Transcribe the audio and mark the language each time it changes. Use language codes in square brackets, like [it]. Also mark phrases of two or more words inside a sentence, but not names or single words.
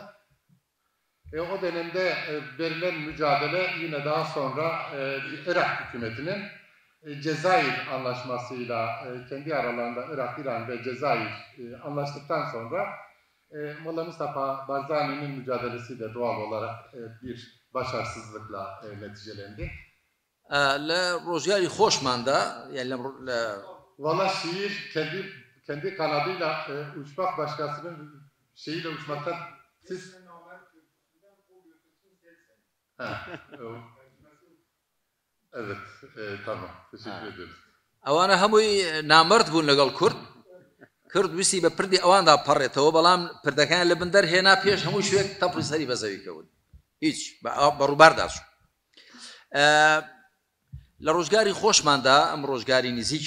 [tr] O dönemde verilen mücadele yine daha sonra Irak hükümetinin Cezayir anlaşmasıyla kendi aralarında Irak, İran ve Cezayir anlaştıktan sonra Molla Mustafa Barzani'nin mücadelesi de doğal olarak bir başarısızlıkla neticelendi. [ckb] لە ڕۆژگاری خۆشماندا یان لە [tr] Valla şiir kendi kanadıyla uçmak başkasının şeyiyle uçmaktan siz... Evet, tamam. Teşekkür ederiz. [ckb] ئەوانە هەمووی نامەرد بوون لەگەڵ کورد ویستی بە پردی ئەواندا پەڕێتەوە بەڵام پردەکان لە بن دەرهێنا پێش هەموو شوێک تەپڵی سەری بەزەوی کەون هیچ بەڕووبارداچوو لە ڕۆژگاری خۆشماندا ئەم ڕۆژگاری نزیکی